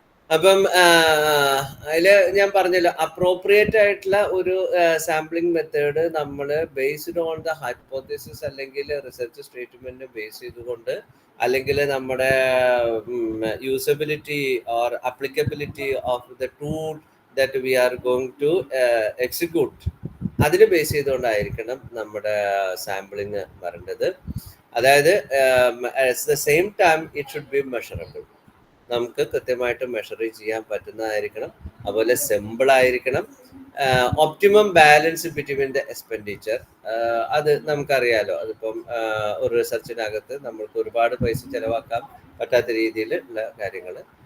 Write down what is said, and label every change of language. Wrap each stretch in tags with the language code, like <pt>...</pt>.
<ml>അപ്പം അതിൽ ഞാൻ പറഞ്ഞല്ലോ, അപ്രോപ്രിയേറ്റ് ആയിട്ടുള്ള ഒരു സാമ്പിളിംഗ് മെത്തേഡ് നമ്മൾ ബേസ്ഡ് ഓൺ ദ ഹൈപ്പോത്തസിസ് അല്ലെങ്കിൽ റിസർച്ച് സ്റ്റേറ്റ്മെന്റ് ബേസ് ചെയ്തുകൊണ്ട്, അല്ലെങ്കിൽ നമ്മുടെ usability or applicability of the tool</ml> <en>that we are going to execute,</en> <ml>അതിന് ബേസ് ചെയ്തുകൊണ്ടായിരിക്കണം നമ്മുടെ സാമ്പിളിങ് വരേണ്ടത്.</ml> <en>അതായത് at the same time it should be measurable.</en> <ml>നമുക്ക് കൃത്യമായിട്ട് മെഷർ ചെയ്യാൻ പറ്റുന്നതായിരിക്കണം. അതുപോലെ സിമ്പിൾ ആയിരിക്കണം.</ml> <en>optimum balance between the expenditure,</en> <ml>അത് നമുക്കറിയാലോ. അതിപ്പം ഒരു റിസർച്ചിനകത്ത് നമ്മൾക്ക് ഒരുപാട് പൈസ ചെലവാക്കാൻ പറ്റാത്ത രീതിയിലുള്ള കാര്യങ്ങൾ.</ml>